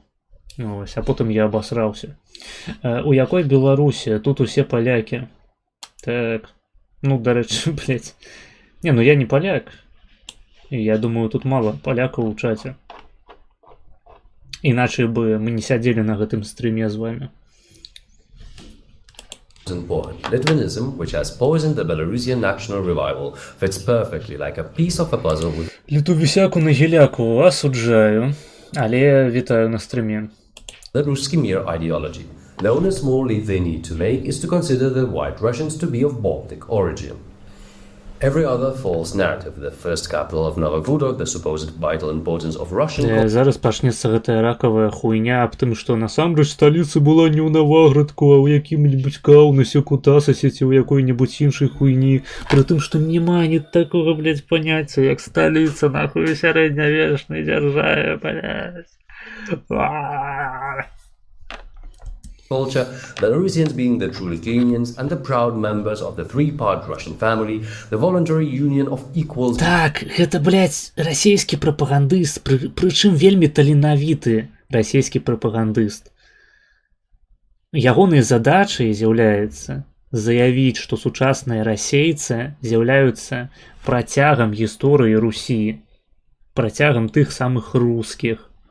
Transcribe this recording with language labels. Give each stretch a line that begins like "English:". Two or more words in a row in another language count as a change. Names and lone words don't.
Belarusian: Ось, а потым я абасраўся. У якой Беларусі? Тут усе палякі. Так, ну, дарэчы, Не, ну я не паляк. Я думаю, тут мало палякаў у чаце. Іначай бы мы не сядзелі на гэтым стрыме з вами.
English: Litvinism, which has poisoned the Belarusian national revival, fits perfectly like a piece of a puzzle with
Belarusian: Літувісяку на гіляку асуджаю, але вітаю на стріме.
English: the Ruski Mir ideology. The only small leap they need to make is to consider the White Russians to be of Baltic origin. Every other false narrative, the first capital of Novogrudok, the supposed vital importance of Russian...
Belarusian: Зараз пачнецца гэтая ракавая хуйня аб тым, што насамрэч сталіца была не ў Наваградку, а ў якім-небудзь Каўнасе, Кутасасе ці ў якой-небудзь іншай хуйні. Пры тым, што няма ні такога, блядь, паняцця, як сталіца, нахуй, сярэднявечнай дзяржаве, блядь.
English: Culture, Belarusians being the true Lithuanians and the proud members of the three-part Russian family, the voluntary union of equals...
Belarusian: Так, гэта, блядь, расійскі прапагандыст, прычым вельмі таленавіты расійскі прапагандыст. Ягонай задачай з'яўляецца заявіць, што сучасныя расейцы з'яўляюцца працягам гісторыі Русі, працягам тых самых рускіх.